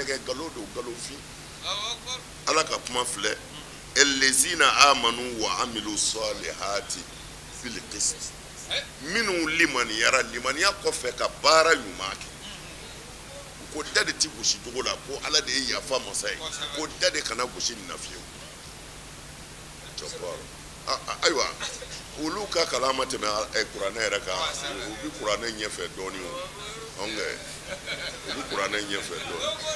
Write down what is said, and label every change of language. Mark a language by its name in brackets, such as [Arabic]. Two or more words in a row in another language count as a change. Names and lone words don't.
[Bambara] galodo galofi ala ka kuma filɛ [Arabic] الذين آمنوا وعملوا الصالحات في القسط [Bambara] minnu limaniyara limaniya kɔfɛ ka baara ɲuman kɛ ko da de ti gosi jogo la ko ala de ye yafa masa ye ko da de kana gosi nin na fiyewu ayiwa olu ka kalan ma tɛmɛ kuranɛ yɛrɛ kan u bi kuranɛ ɲɛfɛ dɔɔnin o anw kɛ u bi kuranɛ ɲɛfɛ dɔɔnin